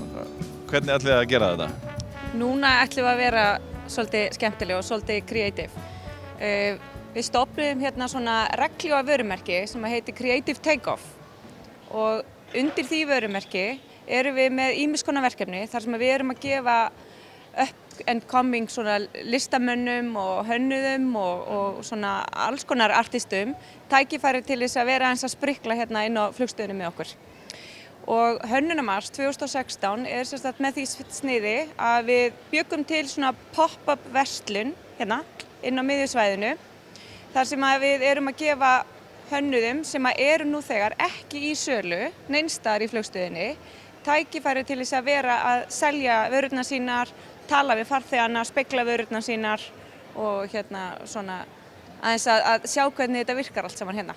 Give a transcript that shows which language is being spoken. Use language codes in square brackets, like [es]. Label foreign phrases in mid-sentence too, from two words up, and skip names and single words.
[is] Hvernig ætlið þið að gera þetta? Núna ætlum við að vera svolítið skemmtileg og svolítið creative. Við stofnum hérna svona regljóa vörumerki sem heitir Creative Takeoff og undir því vörumerki erum við með ýmiss konar verkefni þar sem við erum að gefa [en] up and coming [is] svona listamönnum og hönnuðum og svona alls konar artistum tækifæri til þess að vera eins að sprikla hérna inn á flugstöðinni með okkur. Og Hönnunarmars 2016 sem sagt með því sniði að við bjuggum til svona pop-up verslun hérna inn á miðjusvæðinu þar sem að við erum að gefa hönnuðum sem að eru nú þegar ekki í sölu neins staðar í flugstöðinni tækifæri til þess að vera að selja vörurnar sínar, tala við farþegana, spegla vörurnar sínar og hérna svona aðeins að sjá hvernig þetta virkar allt saman hérna.